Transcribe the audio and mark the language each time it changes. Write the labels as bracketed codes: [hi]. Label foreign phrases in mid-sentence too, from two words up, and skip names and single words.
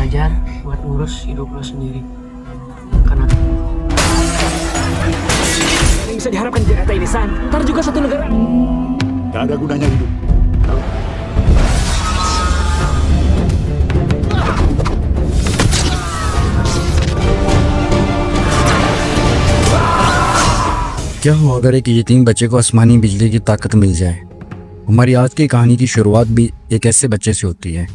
[id] belajar buat ngurus hidup lo sendiri. Karena yang bisa diharapkan di Jakarta ini, San, ntar juga satu negara. Gak ada gunanya hidup. [hi] क्या हो अगर एक यतीम बच्चे को आसमानी बिजली की ताकत मिल जाए। हमारी आज की कहानी की शुरुआत भी एक ऐसे बच्चे से होती है।